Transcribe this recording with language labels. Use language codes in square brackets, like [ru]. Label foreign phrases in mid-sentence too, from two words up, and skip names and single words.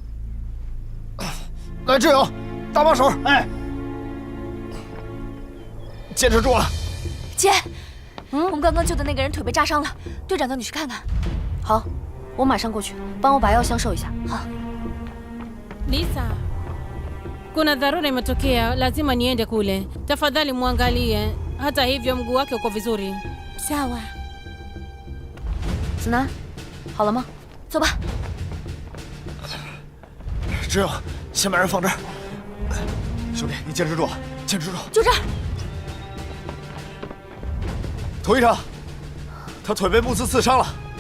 [zh] 来，志勇，搭把手！哎，坚持住了。姐，我们刚刚救的那个人腿被扎伤了，队长叫你去看看。好，我马上过去，帮我把药箱收一下。好。 [sw] Lisa, kuna dharura imetokea, lazima niende kule. Tafadhali muangalie. Hata hivyo mguu wake uko vizuri. Sawa. [zh] 子楠，好了吗？走吧。志勇，先把人放这儿。兄弟，你坚持住，坚持住。就这儿。童医生，他腿被木刺刺伤了。